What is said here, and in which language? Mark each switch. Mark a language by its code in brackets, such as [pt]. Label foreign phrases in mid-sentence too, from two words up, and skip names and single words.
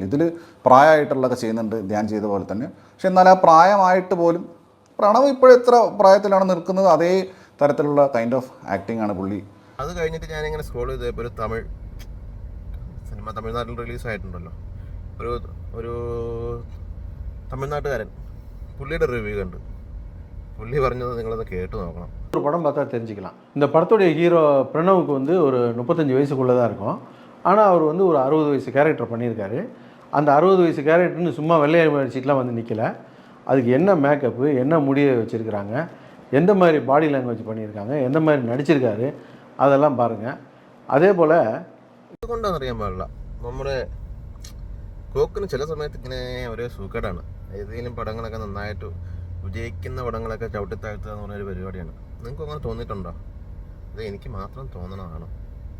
[ml] ഇതിൽ പ്രായമായിട്ടുള്ളതൊക്കെ ചെയ്യുന്നുണ്ട്, ധ്യാൻ ചെയ്ത പോലെ തന്നെ. പക്ഷെ എന്നാൽ ആ പ്രായമായിട്ട് പോലും പ്രണവ് ഇപ്പോഴെത്ര പ്രായത്തിലാണ് നിൽക്കുന്നത്, അതേ തരത്തിലുള്ള [en] kind of acting [ml] ആണ് പുള്ളി. അത് കഴിഞ്ഞിട്ട് ഞാനിങ്ങനെ സ്ക്രോൾ ചെയ്തപ്പോൾ ഒരു തമിഴ് സിനിമ തമിഴ്നാട്ടിൽ റിലീസായിട്ടുണ്ടല്ലോ. ഒരു തമിഴ്നാട്ടുകാരൻ പുള്ളിയുടെ റിവ്യൂ കണ്ട് പുള്ളി പറഞ്ഞത് നിങ്ങളത് கேட்டு നോക്കണം. [ta] ஒரு படம் பார்த்தா தெரிஞ்சுக்கலாம். இந்த படத்துடைய ஹீரோ பிரணவுக்கு வந்து ஒரு 35 வயசுக்குள்ளே தான் இருக்கும். ஆனால் அவர் வந்து ஒரு 60 வயசு கேரக்டர் பண்ணியிருக்காரு. அந்த 60 வயசு கேரக்டர்னு சும்மா வெள்ளை அடிச்சிட்டுலாம் வந்து நிற்கல. அதுக்கு என்ன மேக்கப்பு, என்ன முடியை வச்சுருக்கிறாங்க, எந்த மாதிரி [en] body language [ta] பண்ணியிருக்காங்க, எந்த மாதிரி நடிச்சிருக்காரு, அதெல்லாம் பாருங்கள். [ml] അതേ പോലെ അതുകൊണ്ടാണെന്നറിയാൻ പാടില്ല, നമ്മുടെ കോക്കിന് ചില സമയത്ത് ഇങ്ങനെ ഒരു സൂക്കേടാണ്. ഏതെങ്കിലും പടങ്ങളൊക്കെ നന്നായിട്ട് വിജയിക്കുന്ന പടങ്ങളൊക്കെ ചവിട്ടിത്താഴ്ത്തുക എന്ന് പറഞ്ഞൊരു പരിപാടിയാണ്. നിങ്ങൾക്ക് അങ്ങനെ തോന്നിയിട്ടുണ്ടോ? അത് എനിക്ക് മാത്രം തോന്നണതാണ്.